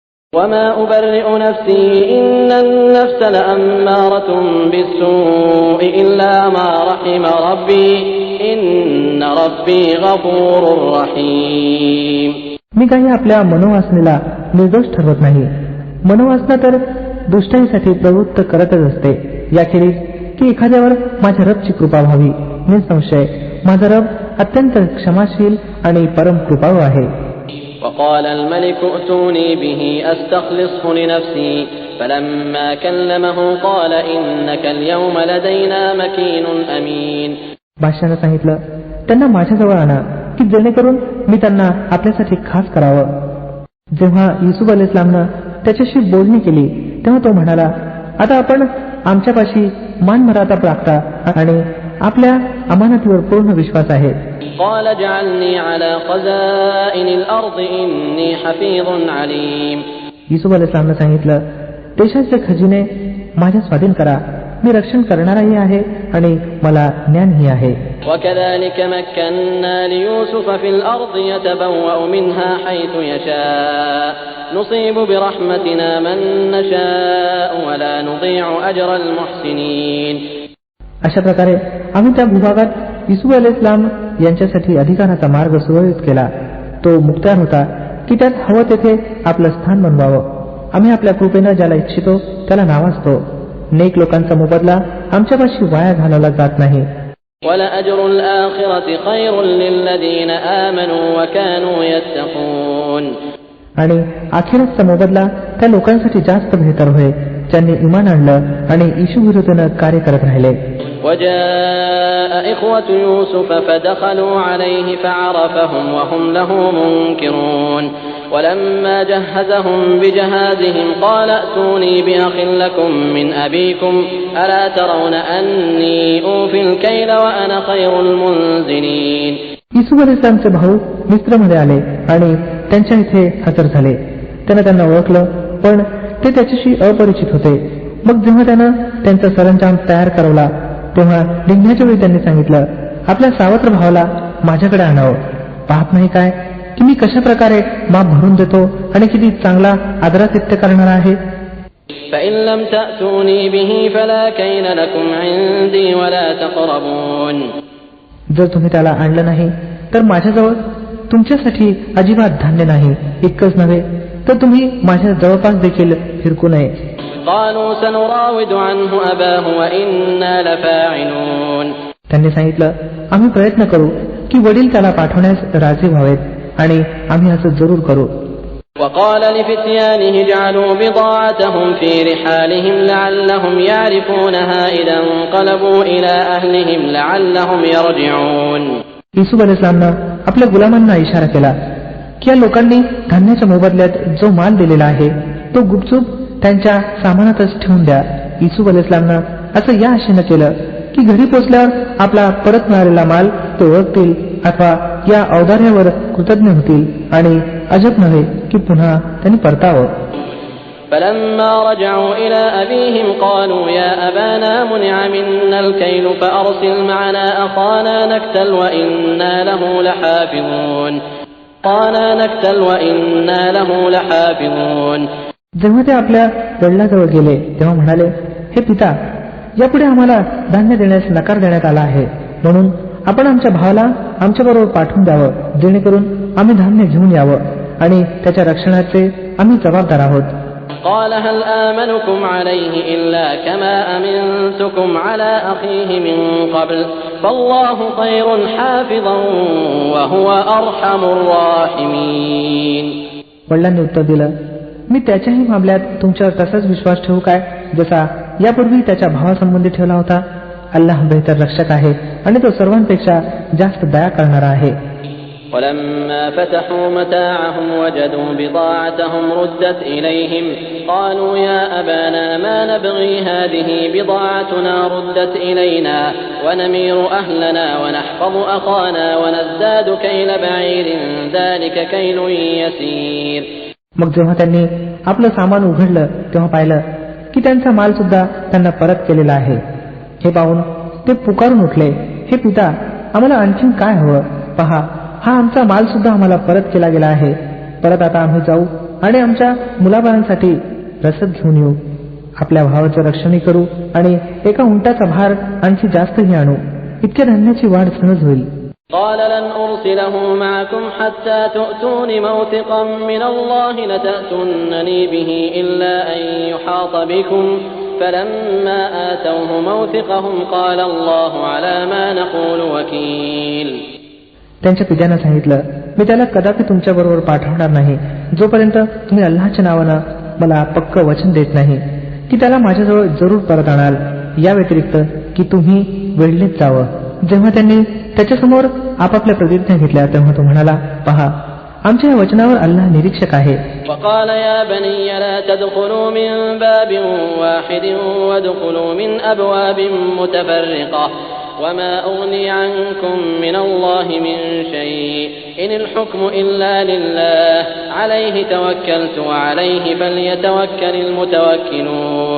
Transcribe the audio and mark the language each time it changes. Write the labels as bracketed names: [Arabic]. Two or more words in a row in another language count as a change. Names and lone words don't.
[Arabic] وما أبرئ نفسي إن النفس لأمارة بالسوء إلا ما رحم ربي إن ربي غفور رحيم. [Marathi] मी काही आपल्या मनोवासनेला निर्दोष ठरवत नाही. मनोवासना तर दुष्टाईसाठी प्रवृत्त करतच असते, याखेरीज की एखाद्यावर माझ्या रबची कृपा व्हावी. निसंशय माझा रब अत्यंत क्षमाशील आणि परम कृपाळू आहे. [Arabic] وقال الملك ائتوني به أستخلصه لنفسي فلما كلمه قال إنك اليوم لدينا مكين أمين. [Marathi] बादशाहाने सांगितलं, त्यांना माझ्याजवळ आणा की जेणेकरून मी त्यांना आपल्यासाठी खास करावं. जेव्हा युसुफ अलैहिस्सलामनं त्याच्याशी बोलणी केली तेव्हा तो म्हणाला, आता आपण आमच्यापाशी मानमर्यादा राखता आणि आपल्या अमानतीवर पूर्ण विश्वास आहे. [Arabic] قال اجعلني على خزائن الأرض إني حفيظ عليم. [Marathi] युसुफ अलैहिस्सलामनं सांगितलं, देशाचे खजिने माझ्या स्वाधीन करा, मी रक्षण करणाराही आहे आणि मला ज्ञानही आहे. [Arabic] وكذلك مكنا ليوسف في الأرض يتبوأ منها حيث يشاء نصيب برحمتنا من نشاء ولا نضيع أجر المحسنين. [Marathi] अशा प्रकारे आम्ही त्या भूभागात युसुफ अलैहिस्सलाम यांच्यासाठी अधिकाराचा मार्ग सुरळीत केला. तो मुक्तार होता की त्यात हवं तेथे आपलं स्थान बनवावं. आम्ही आपल्या कृपेनं ज्याला इच्छितो त्याला नावाजतो. नेक लोकांचा मोबदला आमच्यापाशी वाया घालवला जात नाही. [Arabic] وَلَأَجْرُ الْآخِرَةِ خَيْرٌ لِلَّذِينَ آمَنُوا وَكَانُوا يَتَّقُونَ. [Marathi] आणि आखिरतचा मोबदला त्या लोकांसाठी जास्त बेहतर होय ज्यांनी इमान आणलं आणि येशू विरुद्धनं कार्य करत राहिले. [Arabic] وَجَاءَ إِخْوَةُ يُوسُفَ فَدَخَلُوا عَلَيْهِ فَعَرَفَهُمْ وَهُمْ لَهُ مُنكِرُونَ. وَلَمَّا جَهَّزَهُم بِجَهَازِهِمْ قَالَ ائْتُونِي بِأَخٍ لَّكُم مِّنْ أَبِيكُمْ أَلَا تَرَوْنَ أَنِّي أُوفِي الْكَيْلَ وَأَنَا خَيْرُ الْمُنزِلِينَ. [Marathi] युसुफ अलैहिस्सलामचे भाऊ मिस्रमध्ये आले आणि त्यांच्या इथे हजर झाले. त्यानं त्यांना ओळखलं, पण ते त्याच्याशी अपरिचित होते. मग जेव्हा त्यानं त्यांचा सरंजाम तयार करवला तेव्हा निघण्याच्या वेळी त्यांनी सांगितलं, आपल्या सावत्र भावाला माझ्याकडे आणावं. पाहत नाही काय की मी कशा प्रकारे माप भरून देतो आणि किती चांगला आदरातिथ्य करणार आहे. [Arabic] فَإِن لَّمْ تَأْتُونِي بِهِ فَلَا كَيْلَ لَكُمْ عِندِي وَلَا تَقْرَبُونِ. [Marathi] जर तुम्ही त्याला आणलं नाही तर माझ्याजवळ तुमच्यासाठी अजिबात धान्य नाही. इतकंच नव्हे तर तुम्ही माझ्या जवळपास देखील फिरकू नये. [Arabic] قَالُوا سَنُرَاوِدُ عَنْهُ أَبَاهُ وَإِنَّا لَفَاعِلُونَ. [Marathi] त्यांनी सांगितलं, आम्ही प्रयत्न करू की वडील त्याला पाठवण्यास राजी व्हावेत आणि आम्ही असं जरूर करू. [Arabic] وقال لفتيانه اجعلوا بضاعتهم في رحالهم لعلهم يعرفونها إذا انقلبوا إلى أهلهم لعلهم يرجعون. [Marathi] युसुफ अलैहिस्सलामनं आपल्या गुलामांना इशारा केला की या लोकांनी धान्याच्या मोबदल्यात जो माल दिलेला आहे तो गुपचूप त्यांच्या सामानातच ठेवून द्या. युसुफ अलैहिस्सलामनं असं या आशेनं केलं की घरी पोचल्यावर आपला परत मिळालेला माल ते ओळखतील अथवा या औदार्यावर कृतज्ञ होतील आणि अजब नव्हे की पुन्हा त्यांनी परतावं. [Arabic] فلما رجعوا إلى أبيهم قالوا يا أبانا منع منا الكيل فأرسل معنا أخانا نكتل وإنا له لحافظون. [Marathi] जेव्हा ते आपल्या वडिलांजवळ गेले तेव्हा म्हणाले, हे पिता, यापुढे आम्हाला धान्य देण्यास नकार देण्यात आला आहे, म्हणून आपण आमच्या भावाला आमच्याबरोबर पाठवून द्यावं जेणेकरून आम्ही धान्य घेऊन यावं आणि त्याच्या रक्षणाचे आम्ही जबाबदार आहोत. [Arabic] قال هل آمنكم عليه إلا كما أمنتكم على أخيه من قبل فالله خير حافظا وهو أرحم الراحمين. [Marathi] वडिलांनी उत्तर दिलं, मी त्याच्याही मामल्यात तुमच्यावर तसाच विश्वास ठेवू काय जसा यापूर्वी त्याच्या भावासंबंधी ठेवला होता. अल्लाह बेहतर रक्षक आहे आणि तो सर्वांपेक्षा जास्त दया करणारा आहे. [Arabic] ولما فتحوا متاعهم وجدوا بضاعتهم ردت إليهم قالوا يا أبانا ما نبغي هذه بضاعتنا ردت إلينا ونمير أهلنا ونحفظ أخانا ونزداد كيل بعير ذلك كيل يسير. [Marathi] मग जेव्हा त्यांनी आपलं सामान उघडलं तेव्हा पाहिलं की त्यांचा माल सुद्धा त्यांना परत केलेला आहे. हे पाहून ते पुकारून उठले, हे पिता, आम्हाला आणखीन काय हवं? पहा, हा आमचा माल सुद्धा आम्हाला परत केला गेला आहे. परत आता आम्ही जाऊ आणि आमच्या मुलाबाळांसाठी रसद घेऊन येऊ. आपल्या भावाचं रक्षणही करू आणि एका उंटाचा भार आणखी जास्तही आणू. इतक्या धान्याची वाढ सहज होईल. [Arabic] قال لن أرسله معكم حتى تؤتون موثقا من الله لتأتونني به إلا أن يحاط بكم فلما آتوه موثقهم قال الله على ما نقول وكيل. [Marathi] त्यांच्या पित्यानं सांगितलं, मी त्याला कदापि तुमच्याबरोबर पाठवणार नाही जोपर्यंत तुम्ही अल्लाहच्या नावानं मला पक्क वचन देत नाही की त्याला माझ्याजवळ जरूर परत आणाल, या व्यतिरिक्त की तुम्ही वेळलेच जावं. जेव्हा त्यांनी त्याच्यासमोर आपापल्या प्रतिज्ञा घेतल्या तेव्हा तो म्हणाला, पहा, आमच्या या वचनावर अल्लाह निरीक्षक आहे. [Arabic] وقال يا بني لا تدخلوا من باب واحد وادخلوا من أبواب متفرقة وما أغني عنكم من الله من شيء إن الحكم إلا لله عليه توكلت وعليه فليتوكل المتوكلون.